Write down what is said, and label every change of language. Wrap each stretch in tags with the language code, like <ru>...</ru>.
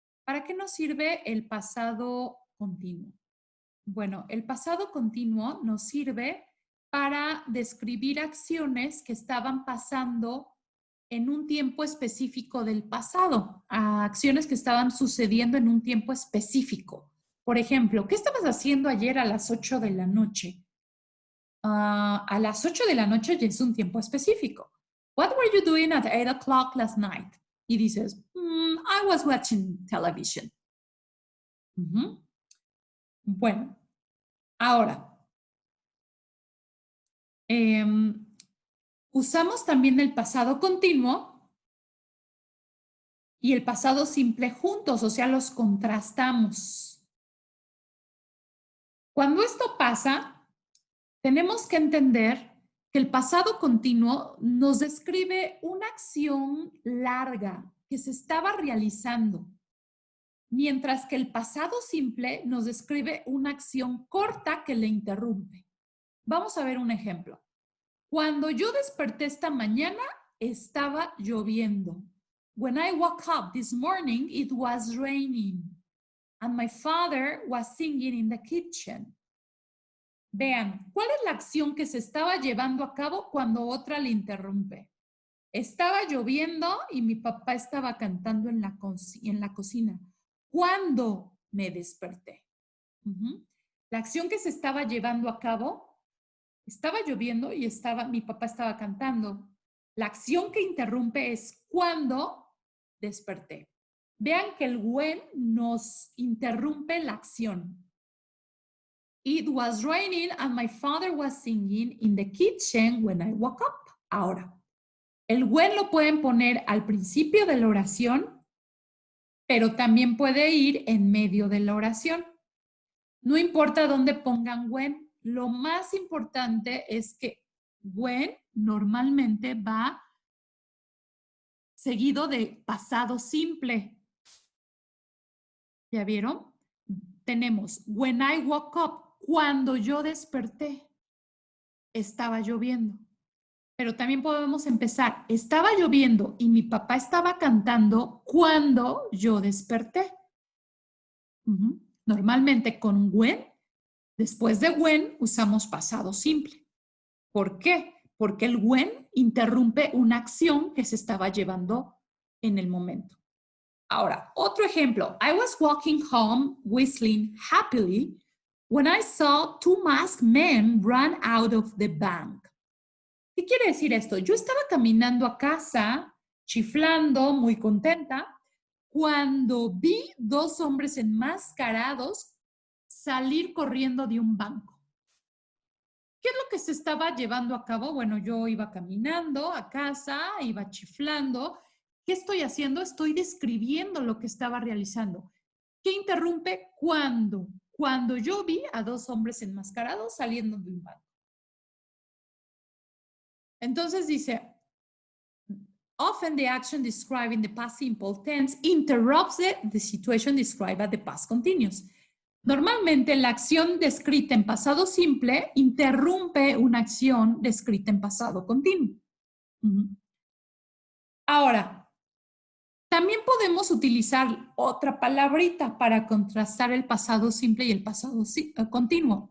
<es>¿Para qué nos sirve el pasado continuo? Bueno, el pasado continuo nos sirve para describir acciones que estaban pasando en un tiempo específico del pasado, acciones que estaban sucediendo en un tiempo específico. Por ejemplo, ¿qué estabas haciendo ayer a las 8 de la noche? A las 8 de la noche ya es un tiempo específico.</es> <en>What were you doing at 8 o'clock last night? Y dices, I was watching television.</en> <es>Bueno, ahora, usamos también el pasado continuo y el pasado simple juntos, o sea, los contrastamos. Cuando esto pasa, tenemos que entender que el pasado continuo nos describe una acción larga que se estaba realizando, mientras que el pasado simple nos describe una acción corta que le interrumpe. Vamos a ver un ejemplo. Cuando yo desperté esta mañana, estaba lloviendo.</es> <en>When I woke up this morning, it was raining. And my father was singing in the kitchen.</en> <es>Vean, ¿cuál es la acción que se estaba llevando a cabo cuando otra le interrumpe? Estaba lloviendo y mi papá estaba cantando en la cocina. ¿Cuándo me desperté? La acción que se estaba llevando a cabo, estaba lloviendo y mi papá estaba cantando. La acción que interrumpe es cuando desperté. Vean que el when nos interrumpe la acción.</es> <en>It was raining and my father was singing in the kitchen when I woke up.</en> <es>Ahora, el when lo pueden poner al principio de la oración, pero también puede ir en medio de la oración. No importa dónde pongan when, lo más importante es que when normalmente va seguido de pasado simple. ¿Ya vieron? Tenemos when I woke up. Cuando yo desperté, estaba lloviendo. Pero también podemos empezar, estaba lloviendo y mi papá estaba cantando cuando yo desperté. Normalmente con when, después de when, usamos pasado simple. ¿Por qué? Porque el when interrumpe una acción que se estaba llevando en el momento. Ahora, otro ejemplo.</es> <en>I was walking home whistling happily when I saw two masked men run out of the bank.</en> <es>¿Qué quiere decir esto? Yo estaba caminando a casa, chiflando, muy contenta, cuando vi dos hombres enmascarados salir corriendo de un banco. ¿Qué es lo que se estaba llevando a cabo? Bueno, yo iba caminando a casa, iba chiflando. ¿Qué estoy haciendo? Estoy describiendo lo que estaba realizando. ¿Qué interrumpe? Cuando yo vi a dos hombres enmascarados saliendo de un banco.</es> <en>Entonces dice, often the action described in the past simple tense interrupts the situation described at the past continuous.</en> <es>Normalmente la acción descrita en pasado simple interrumpe una acción descrita en pasado continuo. Ahora, también podemos utilizar otra palabrita para contrastar el pasado simple y el pasado continuo.</es>